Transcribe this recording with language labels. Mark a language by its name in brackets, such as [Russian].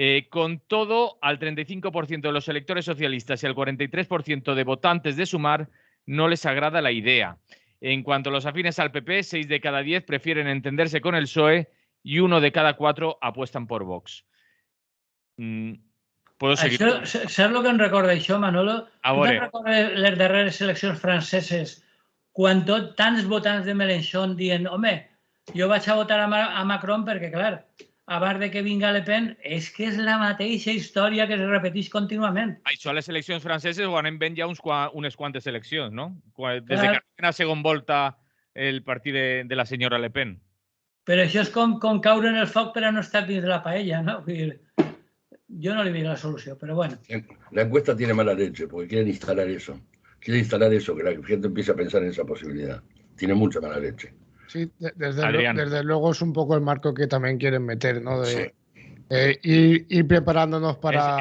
[Spanish] Con todo, al 35% de los electores socialistas y al 43% de votantes de Sumar no les agrada la idea. En cuanto a los afines al PP, 6 de cada 10 prefieren entenderse con el PSOE y 1 de cada 4 apuestan por Vox. ¿Puedo seguir? [Catalan] Saps el que em recorda això, Manolo? Tu te'n recordes les darreres eleccions franceses quan tants votants de Mélenchon diuen home, jo vaig a votar a Macron perquè, clar, abans de que vinga Le Pen, és que és la mateixa història que es repeteix contínuament. Això a les eleccions franceses ho anem veient ja unes quantes eleccions, no? Des que la segona volta el partit de la senyora Le Pen. Però això és com caure en el foc per a no estar dins de la paella, ¿no? [Spanish] Yo no le vi la solución, pero bueno. La encuesta tiene mala leche porque quieren instalar eso. Quieren instalar eso, que la gente empiece a pensar en esa posibilidad. Tiene mucha mala leche. Sí, desde luego es un poco el marco que también quieren meter, ¿no? Sí. Ir preparándonos para...